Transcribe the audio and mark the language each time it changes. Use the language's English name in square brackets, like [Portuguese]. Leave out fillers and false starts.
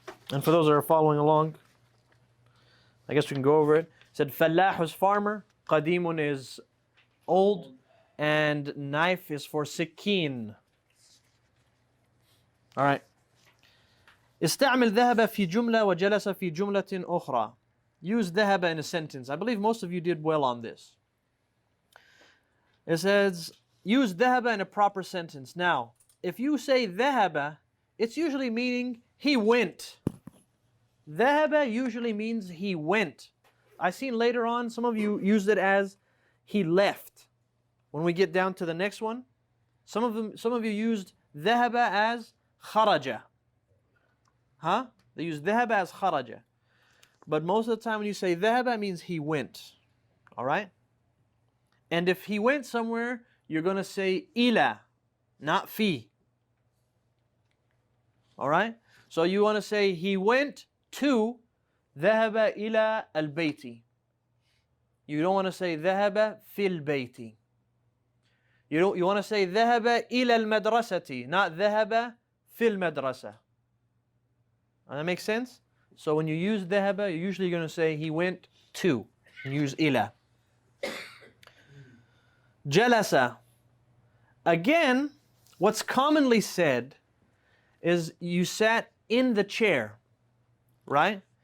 [English] And for those that are following along, I guess we can go over it. It said Fallah is farmer, Qadimun is old, and knife is for sikeen. All right. [Arabic] استعمل ذهب في جملة وجلس في جملة أخرى. [English] Use ذهب in a sentence. I believe most of you did well on this. It says, use ذهب in a proper sentence. Now, if you say ذهب, it's usually meaning he went. ذهب usually means he went. I seen later on some of you used it as he left. When we get down to the next one, some of you used ذهب as خرج. Huh? They use ذهب as خرج. But most of the time when you say ذهب, it means he went. All right? And if he went somewhere, you're going to say إلى, not في. All right? So you want to say he went to [Arabic] ذهب إلى البيت. [English] You don't want to say [Arabic] ذهب في البيت. [English] You want to say [Arabic] ذهب إلى المدرسة, [English] not [Arabic] ذهب في المدرسة. [English] That makes sense? So when you use ذهب, you're usually going to say he went to. And use إلى. [Arabic] جلس. [English] Again, what's commonly said is you sat in the chair, right?